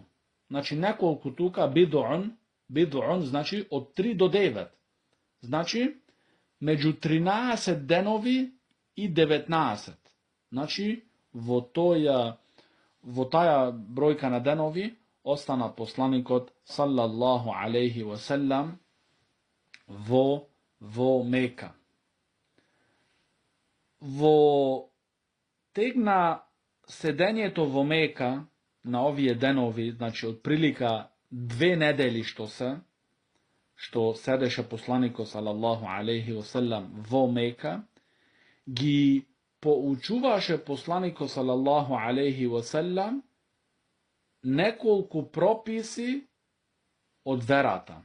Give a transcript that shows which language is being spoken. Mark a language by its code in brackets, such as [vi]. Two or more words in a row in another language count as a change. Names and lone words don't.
[mk] Значи, неколку тука бидуун, значи, од 3 до 9. Значи, меѓу 13 денови и 19. Значи, во таа бројка на денови, остана посланикот, [ar] صلى الله عليه وسلم, во Мека. [mk] Во тек на седењето во Мека, на овие денови, значи, од прилика 2 недели што седеше посланикот, [ar] صلى الله عليه وسلم, [mk] во Мека, ги поучуваше посланикот, [ar] صلى الله عليه وسلم, [mk] неколку прописи од верата.